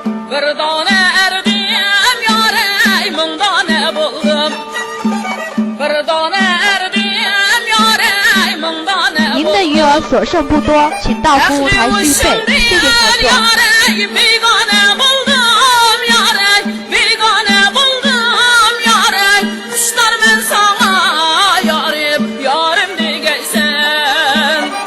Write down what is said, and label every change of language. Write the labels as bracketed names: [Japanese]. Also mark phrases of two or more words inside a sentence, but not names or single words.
[Uyghur] بىر دانە ئەردىم يارەي، مىڭ دانە بولدۇم. بىر دانە ئەردىم يارەي، مىڭ دانە [Chinese] 您的余额所剩不多，请到服务台续费。谢谢合作。 [Uyghur] يارەي، بىگانە بولدۇم يارەي، بىگانە بولدۇم يارەي. قۇشلار مەن ساڭا يارىم، يارىم دېگەيسەن.